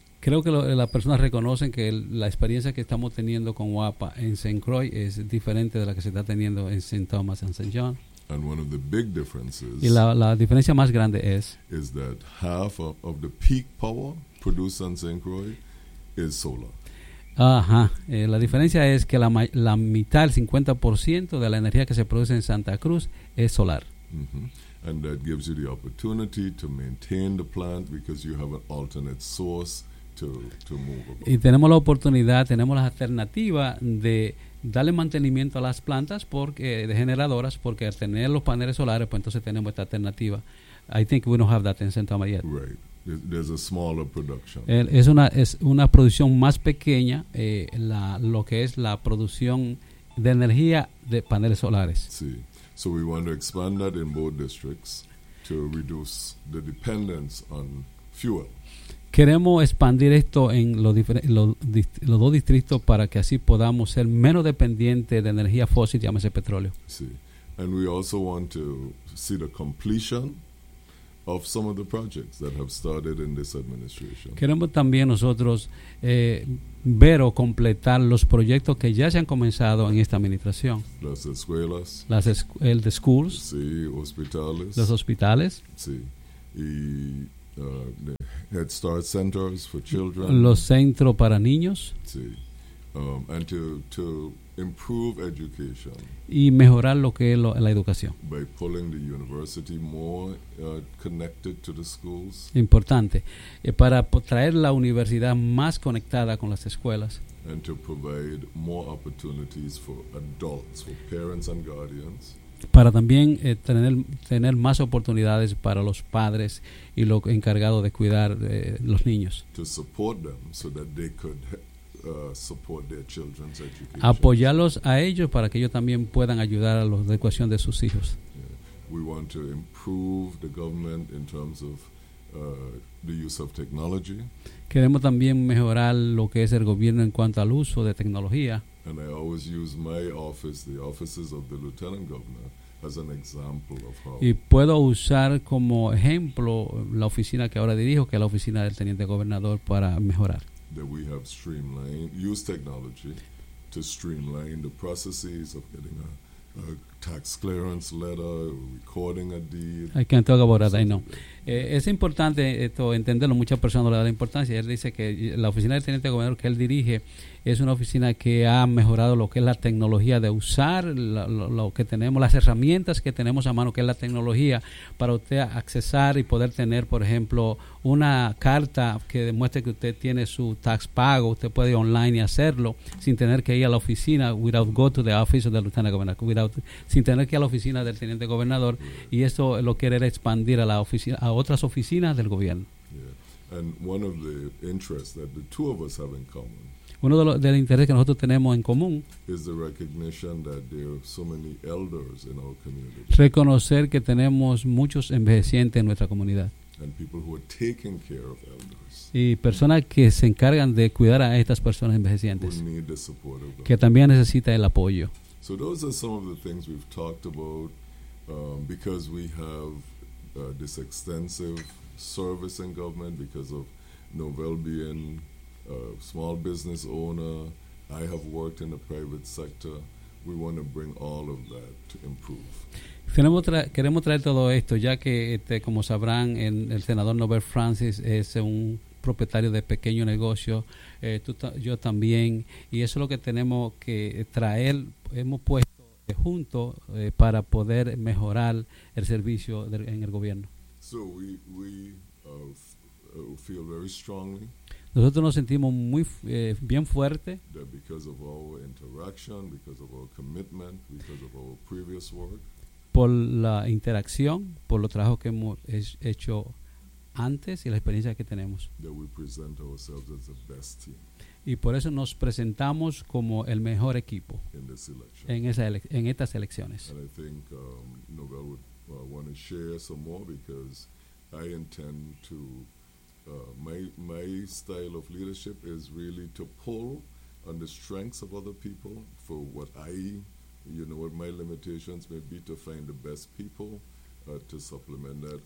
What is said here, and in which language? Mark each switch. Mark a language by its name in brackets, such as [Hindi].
[Spanish] Creo que las personas reconocen que la experiencia que estamos teniendo con WAPA en St. Croix es diferente de la que se está teniendo en St. Thomas and St. John. [English] And one of the big differences [Spanish] y la diferencia más grande es [English] is that half of the peak power produced on St. Croix is solar. Ajá. [Spanish] La diferencia es que la mitad, el 50% de la energía que se produce en Santa Cruz es solar. Mm-hmm. [English] And that gives you the opportunity to maintain the plant because you have an alternate source to move about. [Spanish] Y tenemos la oportunidad, tenemos la alternativa de darle mantenimiento a las plantas porque de generadoras, porque al tener los paneles solares, pues entonces tenemos esta alternativa. [English] I think we don't have that in Santa María. Right. There's a smaller production. [Spanish] Es una producción más pequeña, lo que es la producción de energía de paneles solares. Sí. [English] So we want to expand that in both districts to reduce the dependence on fuel. [Spanish] Queremos expandir esto en los dos distritos para que así podamos ser menos dependientes de energía fósil, llámese petróleo. Sí. [English] And we also want to see the completion of some of the projects that have started in this administration. [Spanish] Queremos también nosotros ver o completar los proyectos que ya se han comenzado en esta administración. Las escuelas. [English] The schools. [Spanish] Sí, hospitales. Los hospitales. Sí. Y [English] the Head Start centers for children. [Spanish] Los centros para niños. Sí. [English] And to improve education. [Spanish] Y mejorar lo que es la educación. [English] By pulling the university more connected to the schools. [Spanish] Importante. Para traer la universidad más conectada con las escuelas. [English] And to provide more opportunities for adults, for parents and guardians. [Spanish] Para también tener más oportunidades para los padres y los encargados de cuidar los niños. [English] To support them so that they could support their children's education. [Spanish] Apoyarlos a ellos para que ellos también puedan ayudar a los de educación de sus hijos. [English] Yeah. We want to improve the government in terms of the use of technology. [Spanish] Queremos también mejorar lo que es el gobierno en cuanto al uso de tecnología. [English] And I always use my office, the offices of the lieutenant governor, as an example of how. [Spanish] Y puedo usar como ejemplo la oficina que ahora dirijo, que es la oficina del teniente gobernador, para mejorar. [English] That we have streamlined, use technology to streamline the processes of getting a tax clearance letter, recording a deed. I can't talk about that, I know. [Spanish] Es importante esto entenderlo, muchas personas no le dan importancia. Él dice que la oficina del teniente gobernador que él dirige es una oficina que ha mejorado lo que es la tecnología de usar lo que tenemos, las herramientas que tenemos a mano, que es la tecnología para usted accesar y poder tener, por ejemplo, una carta que demuestre que usted tiene su tax pago. Usted puede ir online y hacerlo sin tener que ir a la oficina, [English] without go to the office of the lieutenant governor, [Spanish] sin tener que ir a la oficina del teniente gobernador. Y eso lo quiere expandir a la oficina, a otras oficinas del gobierno. [English] Yeah. And one of the interests that the two of us have in common. [Spanish] Uno de los intereses que nosotros tenemos en común [English] is the recognition that there are so many elders in our community. [Spanish] Reconocer que tenemos muchos envejecientes en nuestra comunidad. [English] And people who are taking care of elders. [Spanish] Y personas que se encargan de cuidar a estas personas envejecientes. [English] Who need the support of them. [Spanish] Que también necesita el apoyo. [English] So those are some of the things we've talked about because we have this extensive service in government because of Novell being a small business owner. I have worked in the private sector. We want to bring all of that to improve. [Spanish] Queremos traer todo esto, ya que, como sabrán, el senador Novell Francis es un propietario de pequeño negocio, yo también, y eso es lo que tenemos que traer. Hemos puesto junto para poder mejorar el servicio en el gobierno. [English] So we feel very strongly. [Spanish] Nosotros nos sentimos muy bien fuerte. [English] That because of our interaction, because of our commitment, because of our previous work. [Spanish] Por la interacción, por los trabajos que hemos hecho antes y la experiencia que tenemos. [English] That we present ourselves as the best team. [Spanish] Y por eso nos presentamos como el mejor equipo en estas elecciones. [English] And I think Novell would want to share some more because I intend to my style of leadership is really to pull on the strengths of other people for what I, you know, what my limitations may be to find the best people to supplement that.